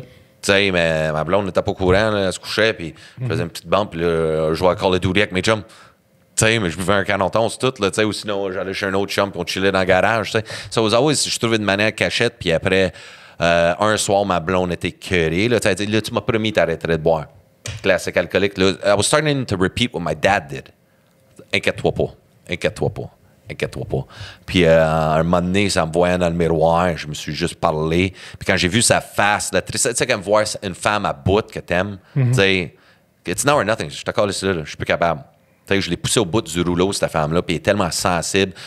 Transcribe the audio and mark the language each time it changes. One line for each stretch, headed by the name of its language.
French: Tu sais, mais ma blonde n'était pas au courant. Là, elle se couchait. Puis je faisais une petite bande. Puis là, je jouais à Call of Duty avec mes chums. Tu sais, mais je buvais un canon c'est tout. Là, ou sinon, j'allais chez un autre chum. Puis on chillait dans le garage. T'sais. So, je trouvais une manière cachette. Puis après, un soir, ma blonde était curée. Là, tu m'as promis que t'arrêterais de boire. Classique alcoolique.
English: Là, I was starting to repeat what my dad did.
French: Inquiète-toi pas. Puis, un moment donné, ça me voyait dans le miroir. Je me suis juste parlé. Puis, quand j'ai vu sa face, la tristesse, tu sais, quand me voir une femme à bout que t'aimes, tu sais,
English: it's now or nothing.
French: Je te colle ici, là, je suis plus capable. Tu sais, je l'ai poussé au bout du rouleau, cette femme-là, puis elle est tellement sensible.